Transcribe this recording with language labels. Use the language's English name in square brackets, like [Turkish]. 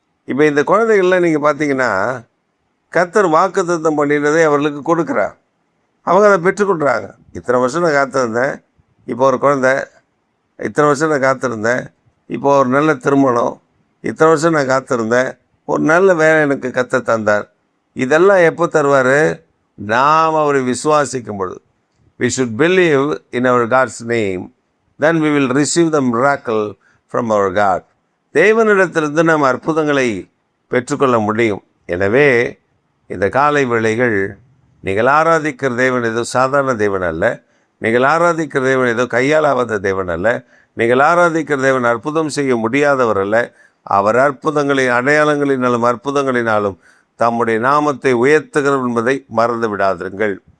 [Tamil] இப்போ இந்த குழந்தைகள்லாம் நீங்கள் பார்த்தீங்கன்னா கர்த்தர் வாக்குத்தத்தம் பண்ணினதை அவர்களுக்கு கொடுக்குறார். அவங்க அதை பெற்றுக்கொள்கிறாங்க. இத்தனை வருஷம் நான் காத்திருந்தேன், இப்போ ஒரு குழந்தை. இத்தனை வருஷம் நான் காத்திருந்தேன், இப்போ ஒரு நல்ல திருமணம். இத்தனை வருஷம் நான் காத்திருந்தேன், ஒரு நல்ல வேலை எனக்கு கர்த்தர் தந்தார். இதெல்லாம் எப்போ தருவார்? நாம் அவரை விசுவாசிக்கும் பொழுது. [English] We should believe in our God's name, then we will receive the miracle from our God. [Tamil] தேவனிடத்திலிருந்து நாம் அற்புதங்களை பெற்றுக்கொள்ள முடியும். எனவே இந்த காலை வேளைகள் நீங்கள் ஆராதிக்கிற தேவன் ஏதோ சாதாரண தேவன் அல்ல. நீங்கள் ஆராதிக்கிற தேவன் ஏதோ கையாலாகாத தேவன் அல்ல. நீங்கள் ஆராதிக்கிற தேவன் அற்புதம் செய்ய முடியாதவர் அல்ல. அவர் அற்புதங்களின் அடையாளங்களினாலும் அற்புதங்களினாலும் தம்முடைய நாமத்தை உயர்த்துகிறவர் என்பதை மறந்து விடாதிருங்கள்.